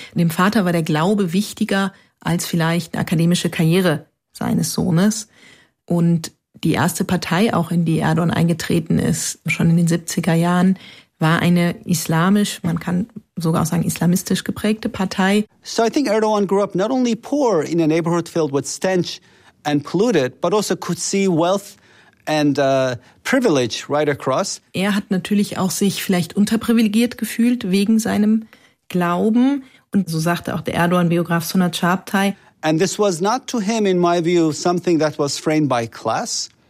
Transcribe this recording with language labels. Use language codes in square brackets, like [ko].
[de] Dem Vater war der Glaube wichtiger als vielleicht eine akademische Karriere seines Sohnes. Und die erste Partei, auch in die Erdogan eingetreten ist, schon in den 70er Jahren, war eine islamisch, man kann sogar auch sagen islamistisch geprägte Partei. [en] So I think Erdogan grew up not only poor in a neighborhood filled with stench, and polluted, but also could see wealth and privilege right across. [de] Er hat natürlich auch sich vielleicht unterprivilegiert gefühlt wegen seinem Glauben. Und so sagte auch der Erdogan-Biograf Soner Çağatay. [en] And this was not to him, in my view, something that was framed by class.